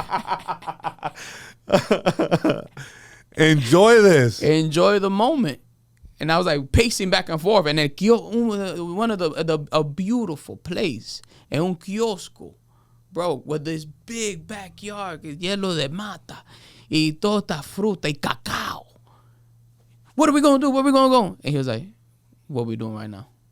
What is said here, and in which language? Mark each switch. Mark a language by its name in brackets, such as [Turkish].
[English] like, enjoy this. Enjoy the moment. And I was like pacing back and forth. And then one of a beautiful place. [Spanish] En un kiosco. [English] Bro, with this big backyard. [Spanish] Lleno de mata. Y toda esta fruta y cacao. [English] What are we going to do? Where are we going to go? And he was like, what are we doing right now?